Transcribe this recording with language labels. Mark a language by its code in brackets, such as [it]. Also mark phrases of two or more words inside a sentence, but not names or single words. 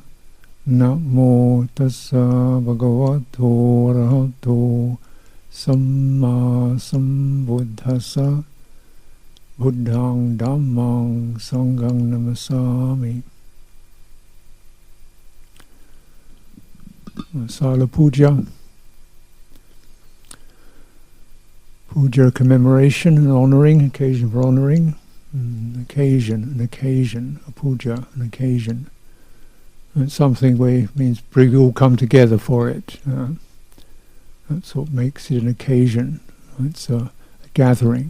[pi] Namo tassa bhagavato arahato samma sambuddhassa. Buddhang dhammang sanghang namasami. [en] Asalha Puja. Puja, commemoration and honouring, occasion for honouring. An occasion, a puja, an occasion. It's something where means we all come together for it. That's what makes it an occasion. It's a gathering.